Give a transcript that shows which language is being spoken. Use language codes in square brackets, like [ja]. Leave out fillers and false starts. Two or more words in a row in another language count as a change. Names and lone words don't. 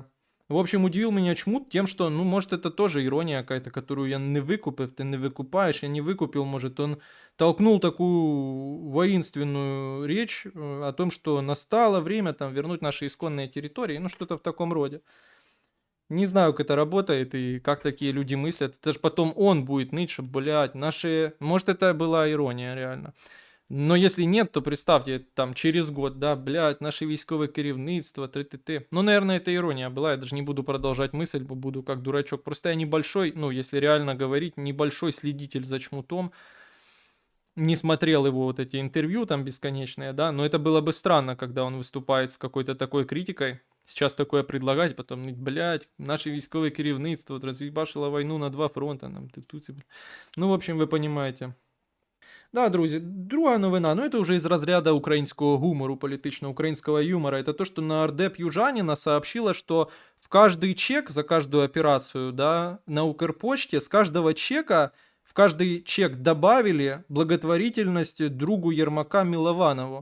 [ru] В общем, удивил меня Чмут тем, что, ну, может, это тоже ирония какая-то, которую я не выкупив, ты не выкупаешь, я не выкупил, может, он толкнул такую воинственную речь о том, что настало время там вернуть наши исконные территории, ну, что-то в таком роде. Не знаю, как это работает и как такие люди мыслят. Это же потом он будет ныть, что, блядь, наши... Может, это была ирония, реально. Но если нет, то представьте, там через год, да, [uk] блядь, наше військове керівництво, [ru] ты. Ну, наверное, это ирония была, я даже не буду продолжать мысль, буду как дурачок. Просто я небольшой, ну, если реально говорить, небольшой следитель за Чмутом, не смотрел его вот эти интервью там бесконечные, да, но это было бы странно, когда он выступает с какой-то такой критикой. Сейчас такое предлагать, потом, блядь, [uk] наше військове керівництво [ru] вот, разъебашило войну на 2 фронта. Нам, ну, в общем, вы понимаете. Да, [uk] друзі, друга новина, [ru] ну это уже из разряда украинского гумору, политично-украинского юмора, это то, что нардеп Южанина сообщила, что в каждый чек за каждую операцию, да, на Укрпочте, с каждого чека, в каждый чек добавили благотворительность другу Ермака Милованову.